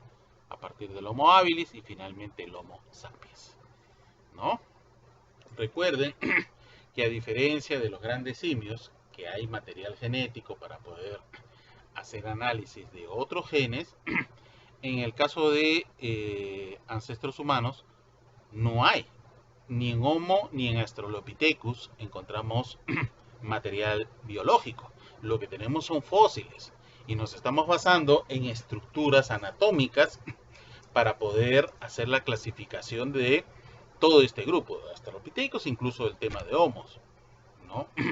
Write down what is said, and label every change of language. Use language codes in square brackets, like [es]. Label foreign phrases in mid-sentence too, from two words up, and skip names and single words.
[es] A partir del Homo habilis y finalmente el Homo sapiens, ¿no? Recuerden que a diferencia de los grandes simios, que hay material genético para poder hacer análisis de otros genes, en el caso de ancestros humanos no hay. Ni en Homo ni en Australopithecus encontramos material biológico. Lo que tenemos son fósiles y nos estamos basando en estructuras anatómicas para poder hacer la clasificación de todo este grupo de Australopithecus, incluso el tema de Homos, ¿no?